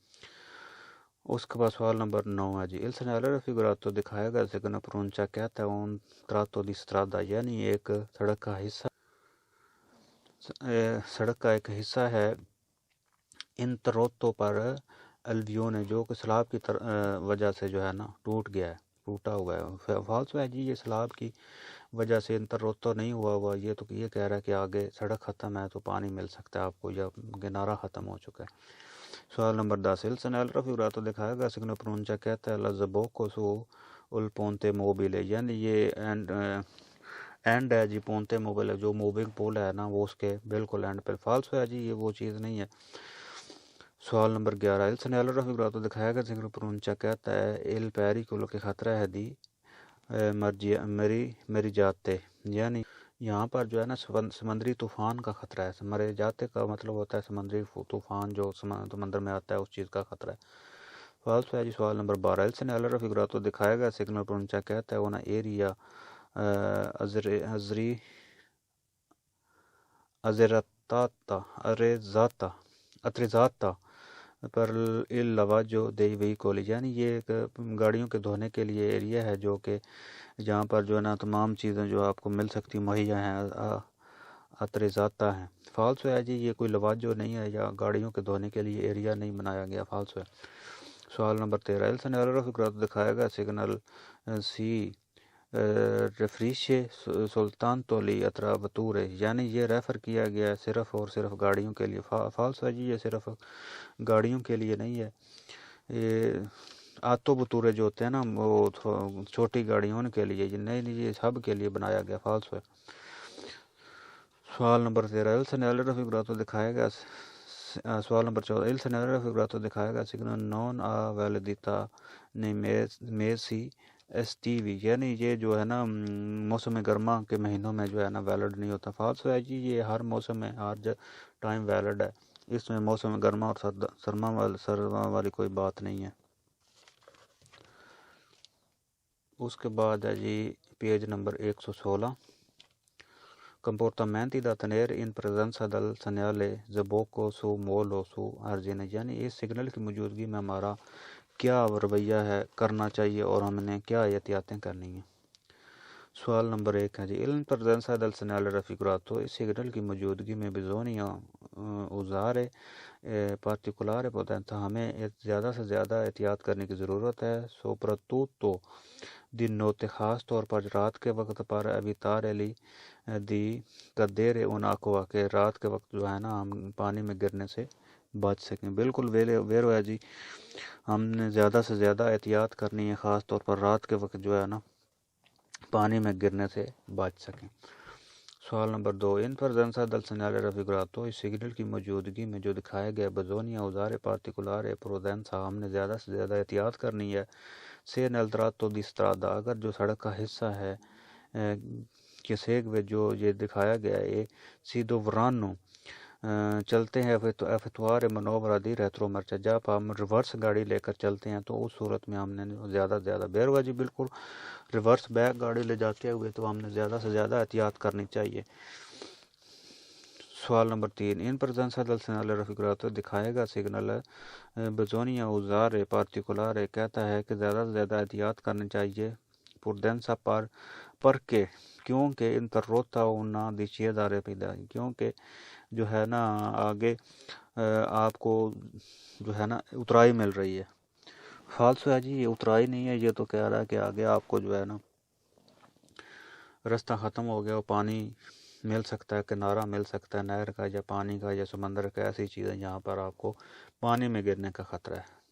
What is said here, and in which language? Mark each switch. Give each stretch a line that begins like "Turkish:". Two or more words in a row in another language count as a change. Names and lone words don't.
Urdu: اس کے بعد سوال نمبر 9 ہے جی
Italian: il segnale raffigurato
Urdu: دکھایا گیا سگنل پرونچا کہتا ہے
Italian: un tratto di strada
Urdu: یعنی ایک سڑک کا ایک حصہ ہے
Italian: interrotto per alluvione
Urdu: جو کہ سیلاب کی وجہ سے جو ہے نا ٹوٹا ہوا ہے. فالس ہے جی یہ سیلاب کی وجہ سے انتروتو نہیں ہوا یہ تو یہ کہہ رہا ہے کہ آگے سڑک ختم ہے تو پانی مل سکتا ہے آپ کو یا کنارہ ختم ہو چکا ہے. سوال نمبر 10
Italian: il segnale raffigurato
Urdu: دکھایا گیا سگنل پرونچا کہتا ہے
Italian: la sbocco su il ponte mobile
Urdu: یعنی یہ اینڈ ہے جی
Italian: ponte mobile
Urdu: جو موونگ پول ہے نا وہ اس کے بالکل اینڈ پہ. فالس ہے جی یہ وہ چیز نہیں ہے. سوال نمبر 11
Italian: il segnale raffigurato
Urdu: دکھایا گیا سگنل پرونچا کہتا ہے
Italian: il pericolo
Urdu: کے خطرہ ہے
Italian: di mareggiate
Urdu: یعنی یہاں پر جو ہے نا سمندری طوفان کا خطرہ ہے. مرے جاتے کا مطلب ہوتا ہے سمندری طوفان جو سمندر میں آتا ہے اس چیز کا خطرہ ہے. فالس ہے جی. سوال نمبر 12
Italian: il segnale raffigurato
Urdu: دکھایا گیا سگنل پرونچا کہتا ہے
Italian: una area attrezzata پر il lavaggio dei veicoli
Urdu: یعنی یہ ایک گاڑیوں کے دھونے کے لیے ایریا ہے جو کہ جہاں پر جو ہے نا تمام چیزیں جو آپ کو مل سکتی مہیا ہیں اترزاتا ہیں. فالس ہے جی یہ کوئی لواجو نہیں ہے یا گاڑیوں کے دھونے کے لیے ایریا نہیں بنایا گیا. فالس ہے. سوال نمبر 13
Italian: il segnale raffigurato
Urdu: دکھایا گیا سگنل
Italian: si riferisce soltanto alle autovetture
Urdu: یعنی یہ ریفر کیا گیا ہے صرف اور صرف گاڑیوں کے لیے. فالس ہے جی یہ صرف گاڑیوں کے لیے نہیں ہے. یہ آتو بطورے جو ہوتے ہیں نا وہ چھوٹی گاڑیوں کے لیے یہ سب کے لیے بنایا گیا. فالس ہے. سوال نمبر 13
Italian: il segnale raffigurato
Urdu: دکھایا گیا سوال نمبر 14
Italian: il segnale raffigurato
Urdu: دکھایا گیا سگنل
Italian: non a validità nei mesi estivi
Urdu: یعنی یہ جو ہے نا موسم گرما کے مہینوں میں جو ہے نا ویلڈ نہیں ہوتا. فالس ہے جی یہ ہر موسم میں ہر ٹائم ویلڈ ہے. اس میں موسم گرما اور سرما والی کوئی بات نہیں ہے. اس کے بعد ہے جی پیج نمبر 116
Italian: comportamenti da tenere in presenza del segnale sbocco su molo su argine
Urdu: یعنی اس سگنل کی موجودگی میں ہمارا کیا رویہ ہے کرنا چاہیے اور ہم نے کیا احتیاطیں کرنی ہیں. سوال نمبر 1 ہے جی
Italian: in presenza del segnale raffigurato
Urdu: اس سگنل کی موجودگی میں
Italian: bisogna usare particolare potenza
Urdu: ہمیں زیادہ سے زیادہ احتیاط کرنے کی ضرورت ہے.
Italian: soprattutto di notte
Urdu: خاص طور پر رات کے وقت پر
Italian: evitare دی cadere un'acqua
Urdu: کہ رات کے وقت جو ہے نا ہم پانی میں گرنے سے بچ سکیں. بالکل ویرو ہے جی ہم نے زیادہ سے زیادہ احتیاط کرنی ہے خاص طور پر رات کے وقت جو ہے نا پانی میں گرنے سے بچ سکیں. سوال نمبر 2
Italian: in presenza del segnale raffigurato
Urdu: اس سگنل کی موجودگی میں جو دکھایا گیا
Italian: bisogna usare particolare prudenza
Urdu: ہم نے زیادہ سے زیادہ احتیاط کرنی ہے.
Italian: se nel tratto di strada
Urdu: اگر جو سڑک کا حصہ ہے کہ سیگوے جو یہ دکھایا گیا ہے
Italian: si dovranno
Urdu: چلتے ہیں
Italian: effettuare manovra di retromarcia
Urdu: جب ہم ریورس گاڑی لے کر چلتے ہیں تو اس صورت میں ہم نے زیادہ سے زیادہ بیروا جی بالکل ریورس بیک گاڑی لے جاتے ہوئے تو ہم نے زیادہ سے زیادہ احتیاط کرنی چاہیے. سوال نمبر 3
Italian: in presenza del segnale raffigurato
Urdu: دکھائے گا سگنل
Italian: bisogna usare particolare
Urdu: کہتا ہے کہ زیادہ سے زیادہ احتیاط کرنی چاہیے prudenza پر کے کیونکہ
Italian: interrotta una decisa rapida
Urdu: کیونکہ جو ہے نا آگے آپ کو جو ہے نا اترائی مل رہی ہے. فالسو ہے جی یہ اترائی نہیں ہے, یہ تو کہہ رہا ہے کہ آگے آپ کو جو ہے نا راستہ ختم ہو گیا, وہ پانی مل سکتا ہے, کنارہ مل سکتا ہے نہر کا یا پانی کا یا سمندر کا, ایسی چیزیں جہاں پر آپ کو پانی میں گرنے کا خطرہ ہے.